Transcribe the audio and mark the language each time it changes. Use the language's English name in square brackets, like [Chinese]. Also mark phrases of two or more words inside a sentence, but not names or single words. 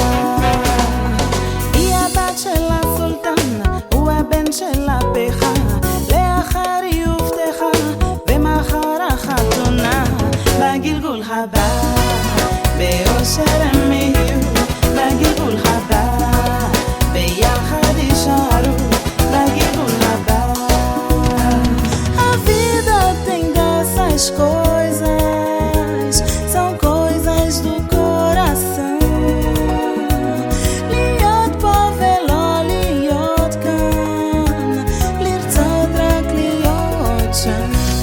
[Hebrew] היא הבת של הסולטן, הוא הבן של הפכה, לאחר היא הובטחה ומחר החתונה בגלגול הבא, באושר הם יהיו בגלגול הבא, ביחד יישארו bem הבא. [Portuguese] A vida tem dessas coisas, são coisas do coração. [Hebrew] להיות פה ולא להיות כאן, לרצות רק להיות שם.